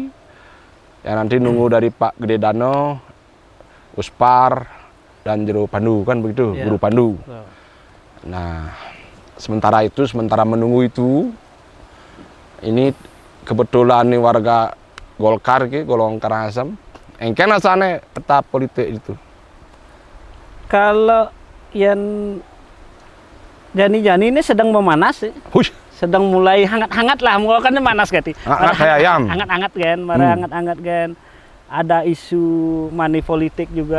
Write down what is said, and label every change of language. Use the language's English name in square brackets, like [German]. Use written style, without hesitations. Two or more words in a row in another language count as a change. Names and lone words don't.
[Indonesian] Ya nanti nunggu dari Pak Gede Dano, Uspar, dan Jero Pandu kan begitu, ya. Guru Pandu. Betul. Nah, sementara menunggu itu, ini kebetulan nih warga Golkar, golong Karangasem, [Balinese] engken asane [Indonesian] peta politik itu. Kalau yang Jani ini sedang memanas, sedang mulai hangat-hangat lah, mulai kan [Balinese] manas gati. [Indonesian] Hangat kayak ayam. Hangat-hangat kan, hangat-hangat kan. Ada isu money politik juga.